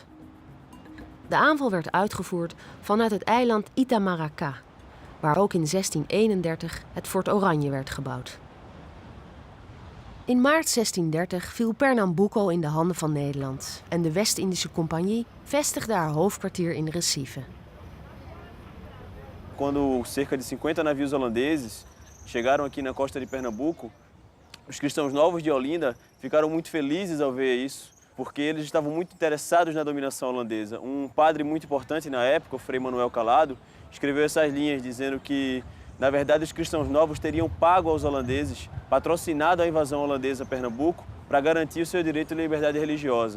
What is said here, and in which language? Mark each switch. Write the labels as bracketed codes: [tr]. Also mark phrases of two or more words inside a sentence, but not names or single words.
[nl] De aanval werd uitgevoerd vanuit het eiland Itamaracá, waar ook in 1631 het Fort Oranje werd gebouwd. In maart 1630 viel Pernambuco in de handen van Nederland en de West-Indische Compagnie vestigde haar hoofdkwartier in Recife. [pt] Quando cerca de 50 navios holandeses chegaram aqui na costa de Pernambuco, os cristãos novos de Olinda ficaram muito felizes ao ver isso, porque eles estavam muito interessados na dominação holandesa. Um padre muito importante na época, o Frei Manuel Calado, escreveu essas linhas dizendo que, na verdade, os cristãos novos teriam pago aos holandeses, patrocinado a invasão holandesa a Pernambuco, para garantir o seu direito à liberdade religiosa.